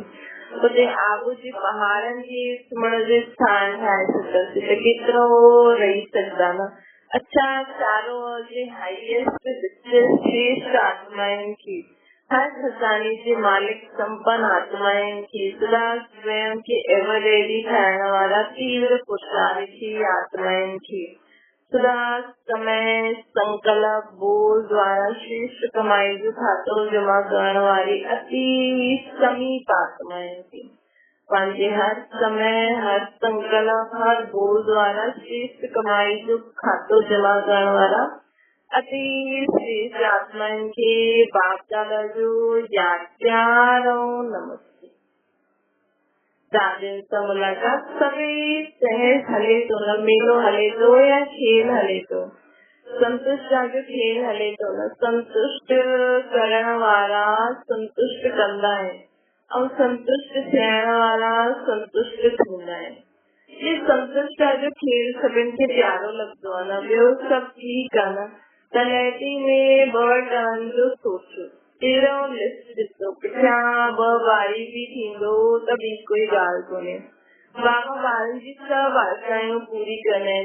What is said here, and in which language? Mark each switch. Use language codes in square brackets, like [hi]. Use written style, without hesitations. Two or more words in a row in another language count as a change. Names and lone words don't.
[sd] उते आबू जे पहाड़नि खे सुम्हण जो स्थान ठाहे छॾंदासीं त केतिरो रही सघंदा न। अच्छा चारो जे हाईएस्ट श्रेष्ठ आत्माउनि खे, हर खजाने जे मालिक संपन्न आत्माउनि खे, सदा स्वयं खे [en] ever ready [sd] ठाहिण वारा तीव्र पुरुषार्थी आत्माउनि खे, सदा समय संकल्प बोल द्वारा श्रेष्ठ कमाई जो खातो जमा करण वारी अति समीप आत्माउनि खे, पंहिंजे हर समय हर संकल्प हर बोल द्वारा श्रेष्ठ कमाई जो खातो जमा करण वारा अति श्रेष्ठ आत्माउनि खे बाप दादा जो यादि प्यार ऐं नमस्ते। दादियुनि सां मुलाक़ात सभई सहज हले थो न, मेलो हले थो या खेल हले थो, संतुष्ट जो खेल हले थो न। संतुष्ट करण वारा संतुष्ट कंदा आहिनि ऐं संतुष्ट थियण वारा संतुष्ट थींदा आहिनि। ये संतुष्ट जो खेल सभिनि खे प्यारो लॻंदो आहे न। ॿियो सभु ठीकु आहे न। तलैटी में 2 टर्न जो सोचो, तेरो लिस्ट ॾिसो, पुठियां 2 बारी बि थींदो त ॿी कोई ॻाल्हि कोन्हे। बाबा ॿारनि जी सभु आशायूं पूरी कंदा आहिनि।